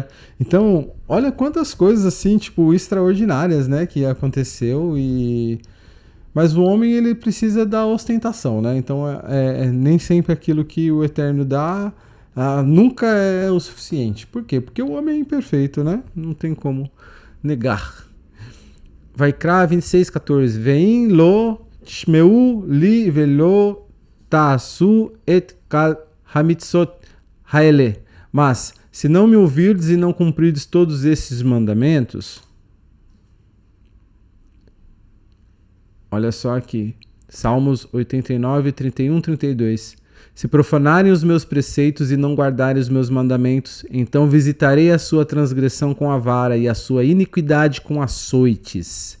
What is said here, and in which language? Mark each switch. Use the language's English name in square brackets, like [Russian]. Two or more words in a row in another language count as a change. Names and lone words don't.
[Portuguese] Então, olha quantas coisas assim, tipo, extraordinárias, né, que aconteceu. Mas o homem ele precisa da ostentação, né? Então, nem sempre aquilo que o Eterno dá nunca é o suficiente. Por quê? Porque o homem é imperfeito, né? Não tem como negar. Vaikra 26:14. [Hebrew] ואם לא תשמעו לי ולא תעשו את כל המצות האלה. [Portuguese] Mas, se não me ouvirdes e não cumprirdes todos esses mandamentos, olha só aqui, Salmos 89, 31, 32. Se profanarem os meus preceitos e não guardarem os meus mandamentos, então visitarei a sua transgressão com a vara e a sua iniquidade com açoites.